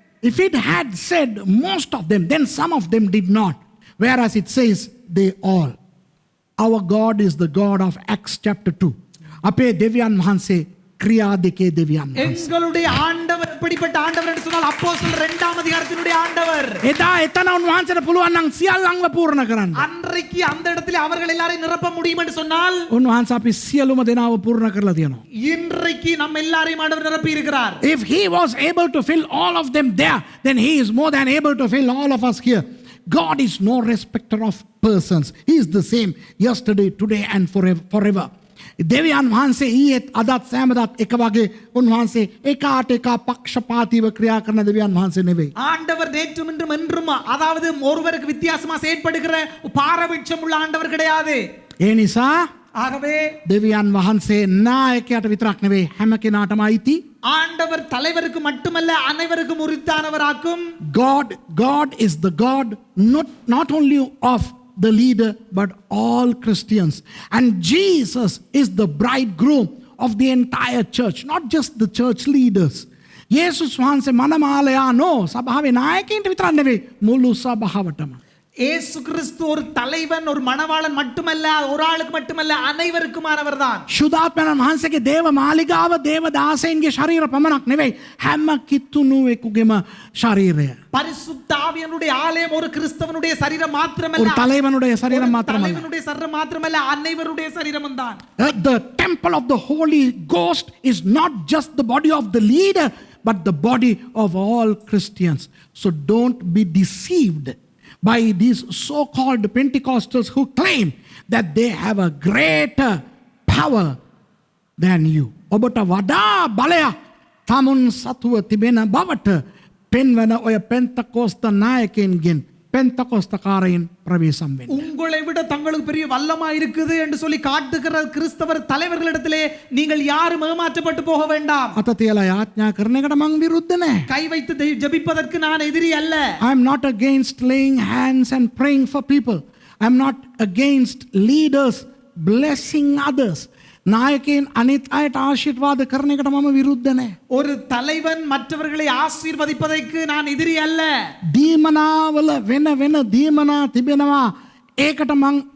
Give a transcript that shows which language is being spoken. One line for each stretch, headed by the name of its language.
English: If it had said most of them, then some of them did not. Whereas it says they all. Our God is the God of Acts chapter 2.
Sinhala: අපේ දෙවියන් වහන්සේ ක්‍රියා දෙකේ දෙවියන් වහන්සේ.
Tamil: எங்களுடைய ஆண்டவர் எப்படிப்பட்ட ஆண்டவர் என்று சொன்னால் அப்போஸ்தலர் 2ஆம் அதிகாரத்தினுடைய ஆண்டவர்.
Sinhala: එදා එතන උන්වහන්සේට පුළුවන් නම් සියල්ලන්ව පූර්ණ කරන්න.
Tamil: அன்றைக்கு அந்த இடத்திலே அவர்கள் எல்லாரையும் நிரப்ப முடியும் என்று சொன்னால்
Sinhala: උන්වහන්සේ අපි සියලුම දෙනාව පූර්ණ කරලා තියෙනවා.
Tamil: இன்றைக்கு நம்ம எல்லாரையும் ஆண்டவர் நிரப்பி இருக்கிறார்.
English: If he was able to fill all of them there, then he is more than able to fill all of us here. God is no respecter of persons. He is the same yesterday, today and forever.
Sinhala: දෙවියන් වහන්සේ ඊයේත් අදත් සෑමදාත් එක වගේ උන්වහන්සේ එකාට එක පක්ෂපාතීව ක්‍රියා කරන දෙවියන් වහන්සේ නෙවෙයි.
Tamil: ஆண்டவர் நேற்றும் இன்றும் என்றும் அதாவது ஒருவருக்கு வித்தியாசமா செயல்படுகிற பாரபட்சம் உள்ள ஆண்டவர் கிடையாது.
Sinhala: ඒ නිසා
Tamil: ஆகவே
Sinhala: දෙවියන් වහන්සේ නායකයාට විතරක් නෙවෙයි හැම කෙනාටම අයිති.
Tamil: ஆண்டவர் தலைவருக்கு மட்டுமல்ல அனைவருக்கும் உரித்தானவராக்கும்.
English: God is the God not only of the leader but all Christians, and Jesus is the bridegroom of the entire church, not just the church leaders.
Sinhala: යේසුස් වහන්සේ මනමාලයා නෝ සභාවේ නායකයින්ට විතරක් නෙවෙයි මුළු සභාවටම.
Tamil: இயேசு கிறிஸ்து ஒரு தலைவன், ஒரு மணவாளன் மட்டுமல்ல, ஒரு ஆளுக்கு மட்டுமல்ல, அனைவருக்குமானவர் தான்.
Sinhala: ශුද්ධාත්මයන් වහන්සේගේ දේව මාලිගාව දේව දාසයන්ගේ ශරීර පමණක් නෙවෙයි හැම කිතුණුවෙකුගේම ශරීරය.
Tamil: பரிசுத்த ஆவியானுடைய ஆலயம் ஒரு கிறிஸ்தவனுடைய சரீரம் மாத்திரமல்ல, ஒரு தலைவனுடைய சரீரம் மாத்திரமல்ல, தலைவனுடைய சரீரம் மாத்திரமல்ல, அனைவருடைய சரீரமும் தான்.
English: The temple of the Holy Ghost is not just the body of the leader but the body of all Christians. So don't be deceived by these so-called Pentecostals who claim that they have a greater power than you.
Sinhala: ඔබට වඩා බලයක් තමුන් සතුව තිබෙන බවට පෙන්වන ඔය පෙන්තකෝස්ත නායකයන්ගෙන්
Tamil: பெந்தகோஸ்தக்காரையின் பிரவேசம் வேண்டும். உங்களை விட தங்களுக்கு பெரிய வல்லமா இருக்குது என்று சொல்லி காட்டுகிற கிறிஸ்தவர் தலைவர்களிடத்திலே நீங்கள் யாரும் ஏமாற்றப்பட்டு போக வேண்டாம்.
Sinhala: අත තියලා යාඥා කරන එකට මං විරුද්ධ නැහැ.
Tamil: கை வைத்து ஜெபிப்பதற்கு நான் எதிரி அல்ல.
English: I am not against laying hands and praying for people. I am not against leaders blessing others.
Sinhala: நாயකයන් අනිත් අයට ආශිර්වාද කරන එකට මම විරුද්ධ නැහැ.
Tamil: ஒரு தலைவன் மற்றவர்களை ஆசீர்வதிப்பதற்கு நான் எதிரி அல்ல.
Sinhala: දීමනාවල වෙන වෙන දීමනා තිබෙනවා. ඒකට මං